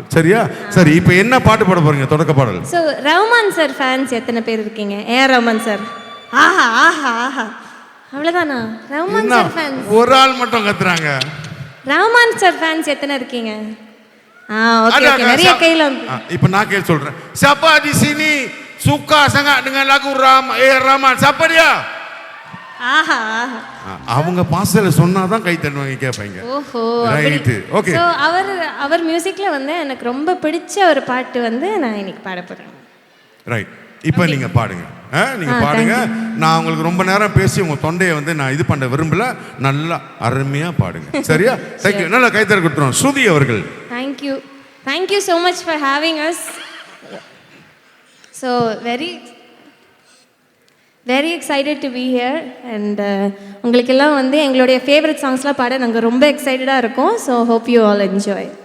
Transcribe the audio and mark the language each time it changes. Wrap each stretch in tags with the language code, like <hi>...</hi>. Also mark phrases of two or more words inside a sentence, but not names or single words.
<ta>சரியா? சரி, இப்போ என்ன பாட்டு பாட போறீங்க? தொடக்க பாடல். சோ ரஹ்மான்</ta> <en>sir fans</en> <ta>எத்தனை பேர் இருக்கீங்க? ரஹ்மான் சார். ஆஹா ஆஹா ஆஹா, அவ்வளவுதானா? ரஹ்மான்</ta> <en>sir fans</en> <ta>ஒரு ஆள் மட்டும் கத்துறாங்க. ரஹ்மான்</ta> <en>sir fans</en> <ta>எத்தனை இருக்கீங்க?</ta> <en>okay okay,</en> <ta>நிறைய கையில. இப்போ நான் கேட்க சொல்றேன்.</ta> <ms>siapa di sini suka sangat dengan lagu Rahman? siapa dia?</ms> <ta>ஆஹா, அவங்க பாசல சொன்னாதான் கை தட்டுவாங்க, கேட்பாங்க. ஓஹோ,</ta> <en>right. okay,</en> <ta>சோ அவர் மியூசிக்ல வந்து எனக்கு ரொம்ப பிடிச்ச ஒரு பாட்டு வந்து நான் இன்னைக்கு பாட போறேன். ரைட், இப்போ நீங்க பாடுங்க. நீங்க பாடுங்க. நான் உங்களுக்கு ரொம்ப நேரம் பேசி உங்க தொண்டையை வந்து நான் இது பண்ண விரும்பல. நல்லா அருமையா பாடுங்க. சரியா? தேங்க்யூ. நல்லா கைத்தறி கொடுத்துறோம் ஸ்ருதி அவர்கள்.</ta> <en>தேங்க்யூ so much for having us. So very excited to be here and</en> <ta>உங்களுக்கு எல்லாம் வந்து எங்களுடைய ஃபேவரட் சாங்ஸ்லாம் பாட நாங்கள் ரொம்ப எக்ஸைட்டடாக இருக்கோம்.</ta> <en>ஸோ hope you all enjoy.</en>